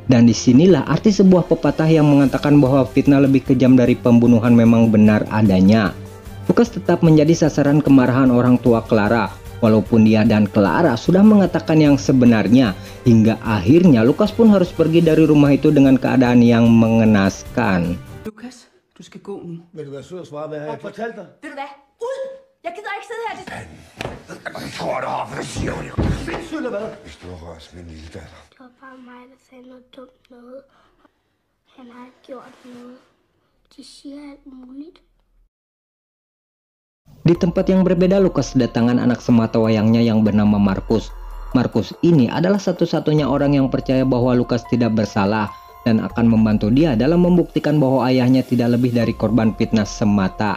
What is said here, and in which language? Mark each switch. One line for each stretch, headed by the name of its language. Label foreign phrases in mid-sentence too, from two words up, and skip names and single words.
Indonesian: Dan disinilah arti sebuah pepatah yang mengatakan bahwa fitnah lebih kejam dari pembunuhan memang benar adanya. Lukas tetap menjadi sasaran kemarahan orang tua Clara. Walaupun dia dan Clara sudah mengatakan yang sebenarnya, hingga akhirnya Lukas pun harus pergi dari rumah itu dengan keadaan yang mengenaskan.
Danish: Lukas, du skal gå nu. Vil du være sød og svare, hvad har jeg fortalt dig? Ved du hvad? Ud! Jeg gider ikke sidde her. Jeg tror, du har, for det siger hun jo. Sindssygt eller hvad? Hvis du har rørt min lille datter. Det var bare mig, der sagde noget dumt noget. Han har ikke gjort noget. De siger alt muligt.
Indonesian: Di tempat yang berbeda, Lukas kedatangan anak sematawayangnya yang bernama Markus. Markus ini adalah satu-satunya orang yang percaya bahwa Lukas tidak bersalah dan akan membantu dia dalam membuktikan bahwa ayahnya tidak lebih dari korban fitnah semata.